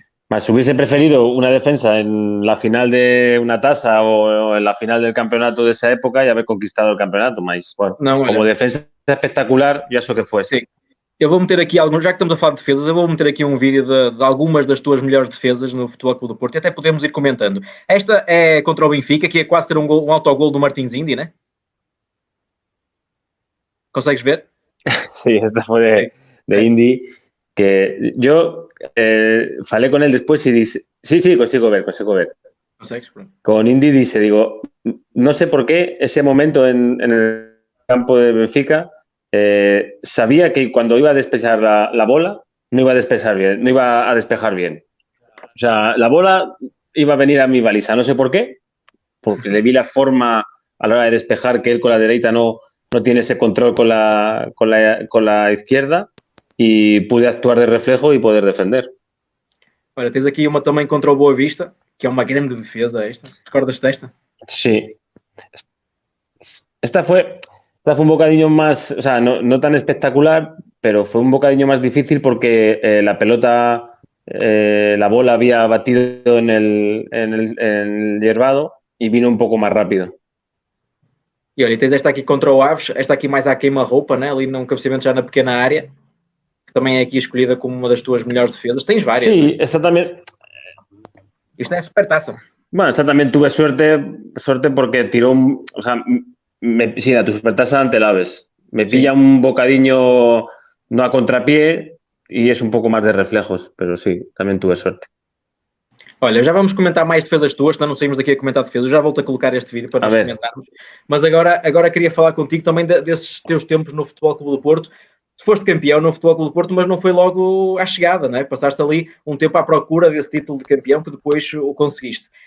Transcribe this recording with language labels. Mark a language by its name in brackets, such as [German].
[Spanish] Más hubiese preferido una defensa en la final de una tasa o en la final del campeonato de esa época y haber conquistado el campeonato, mas, bueno, [Portuguese] Não, olha, [Spanish] como defensa espectacular, ya eso que fuese. [Portuguese] sim. Eu vou meter aqui alguns, já que estamos a falar de defesas, eu vou meter aqui um vídeo de algumas das tuas melhores defesas no Futebol Clube do Porto e até podemos ir comentando. Esta é contra o Benfica, que é quase ser um autogol do Martins Indi, né? Consegues ver? [Spanish] Sí, esta fue de Indy, que yo falé con él después y dice, sí, consigo ver. [Portuguese] Consegues? Pronto. [Spanish] Con Indy dice, digo, no sé por qué ese momento en el campo de Benfica sabía que cuando iba a despejar la bola no iba a despejar bien. O sea, la bola iba a venir a mi baliza, no sé por qué, porque le vi la forma a la hora de despejar que él con la derecha no tiene ese control con la izquierda y pude actuar de reflejo y poder defender. [Portuguese] Olha, tens aqui uma também contra o Boa Vista, que é uma grande defesa esta. Recordas desta? [Spanish] Sí. Esta fue un bocadillo más, o sea, no tan espectacular, pero fue un bocadillo más difícil porque la pelota, la bola había batido en el hierbado y vino un poco más rápido. [Portuguese] E olha, tens esta aqui contra o Aves, esta aqui mais à queima-roupa, né? Ali num cabeceamento já na pequena área, que também é aqui escolhida como uma das tuas melhores defesas. Tens várias. [Spanish] Sí, [Portuguese] né? [Spanish] esta también. [Portuguese] Isto é super taça. [Spanish] Bueno, esta también tuve suerte porque tiró o sea, sí, la supertasa ante el Aves. Me pilla un bocadillo no a contrapié y es un poco más de reflejos, pero sí, también tuve suerte. [Portuguese] Olha, já vamos comentar mais defesas tuas, senão não saímos daqui a comentar defesas. Eu já volto a colocar este vídeo para nós comentarmos. Mas agora queria falar contigo também desses teus tempos no Futebol Clube do Porto. Tu foste campeão no Futebol Clube do Porto, mas não foi logo à chegada, não é? Passaste ali um tempo à procura desse título de campeão que depois o conseguiste.